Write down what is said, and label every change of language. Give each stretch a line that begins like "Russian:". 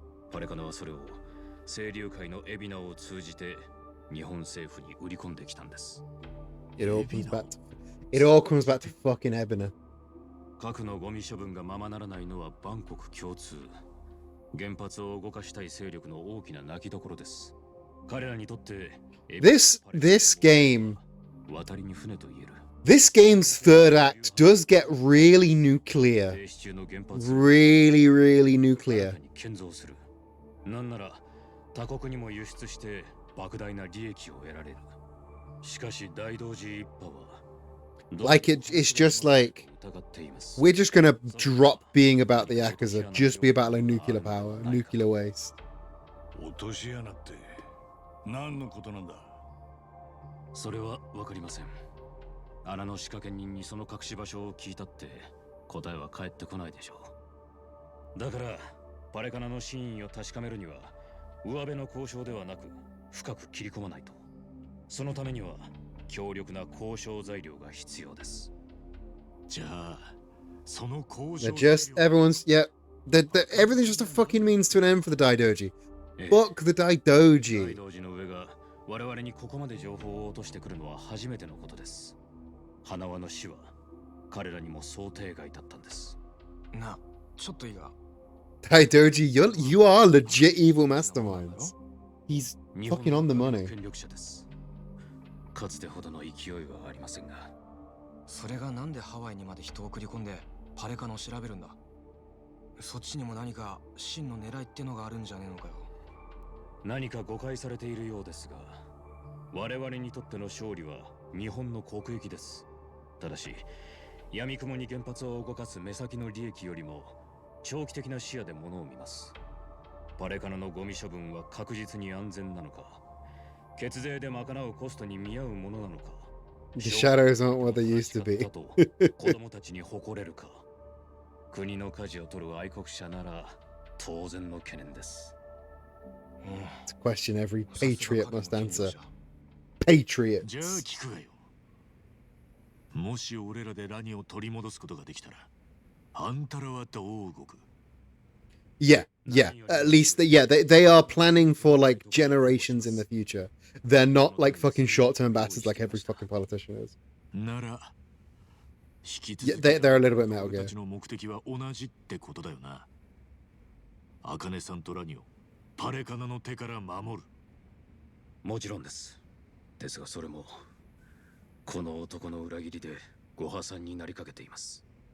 Japanese: パレカナはそれを清流会のエビナを通じて日本政府に売り込んできたんです。
English: It all comes back to fucking Ebina.
Japanese: 核のゴミ処分がままならないのは万国共通。原発を動かしたい勢力の大きな泣きどころです。彼らにとって
English: This game,
Japanese: 渡りに船と言える。
English: this game's third act does get really nuclear. Really, really nuclear.
Japanese: 建造する。なんなら他国にも輸出して莫大な利益を得られる。しかし大同時一派は
English: Like it's just like we're just gonna drop being about the Yakuza, just be about like nuclear power, nuclear waste.
Japanese: 落とし穴って何のことなんだ？それはわかりません。穴の仕掛け人にその隠し場所を聞いたって答えは返ってこないでしょう。だからパレカナの真意を確かめるには上辺の交渉ではなく深く切り込まないと。そのためには強力な交渉材料が必要です。じゃあその交渉
English: Just everyone's everything's just a fucking means to an end for the Daidoji. Fuck the Daidoji.
Japanese: 大同時の上が我々にここまで情報を落としてくるのは初めてのことです。花輪の死は彼らにも想定外だったんです。な、ちょっといいが。
English: Daidoji, you are legit evil masterminds. He's fucking on the money.
Japanese: 権力者です。かつてほどの勢いはありませんが。それがなんでハワイにまで人を送り込んでパレカナを調べるんだ。そっちにも何か真の狙いってのがあるんじゃねえのかよ。何か誤解されているようですが、我々にとっての勝利は日本の国益です。ただし闇雲に原発を動かす目先の利益よりも長期的な視野で物を見ます。パレカナのゴミ処分は確実に安全なのか、血税で賄うコストに見合うものなのか、
English: The shadows aren't what they used to be.
Japanese: 子供たちに誇れるか、国の舵を取る愛国者なら当然の懸念です。
English: It's a question every patriot must answer. Patriots.
Japanese: じゃあ聞くがよ。もし俺らでラニを取り戻すことができたら、あんたらはどう動く？
English: Yeah. At least, they are planning for like generations in the future. They're not like fucking short-term bastards like every fucking politician is.
Japanese: なら、
English: Yeah, they're a little bit Metal Gear.
Japanese: 俺たちの目的は同じってことだよな。茜さんとラニをパレカナの手から守る。もちろんです。ですがそれもこの男の裏切りでご破産になりかけています。